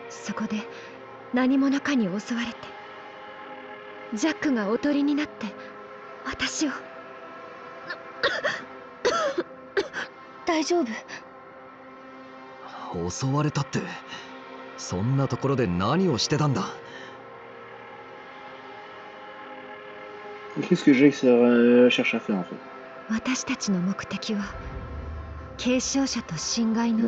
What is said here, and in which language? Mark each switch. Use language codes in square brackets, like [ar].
[ja] そこで何者かに襲われて、ジャックがおとりになって私を。大丈夫？襲われたって、そんなところで何をしてたんだ。 [fr] Qu'est-ce que j'ai que ça cherche à faire en fait? [ja] 私たちの目的は継承者と侵害の